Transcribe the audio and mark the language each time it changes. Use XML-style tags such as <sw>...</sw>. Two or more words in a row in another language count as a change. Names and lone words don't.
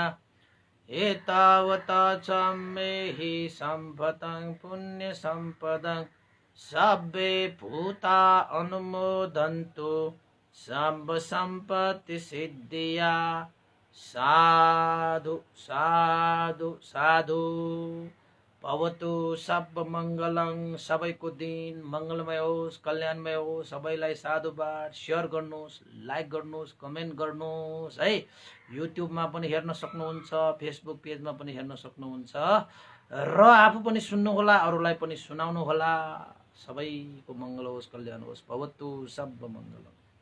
<pi>एतावता च मे सम्भतं पुण्यसम्पदं सब्बे भूता अनुमोदन्तु सर्वसम्पत्तिसिद्धिया। साधु साधु साधु। भवतु सब मङ्गलं।</pi> <ne>सबैको दिन मङ्गलमय होस्, कल्याणमय होस्। सबैलाई साधुवाद। सेयर गर्नुहोस्, लाइक गर्नुहोस्, कमेन्ट गर्नुहोस् है। युट्युबमा पनि हेर्न सक्नुहुन्छ, फेसबुक पेजमा पनि हेर्न सक्नुहुन्छ र आफू पनि सुन्नुहोला, अरूलाई पनि सुनाउनु होला। सबैको मङ्गल होस्, कल्याण होस्।</ne> <pi>भवतु सब मङ्गलम्।</pi>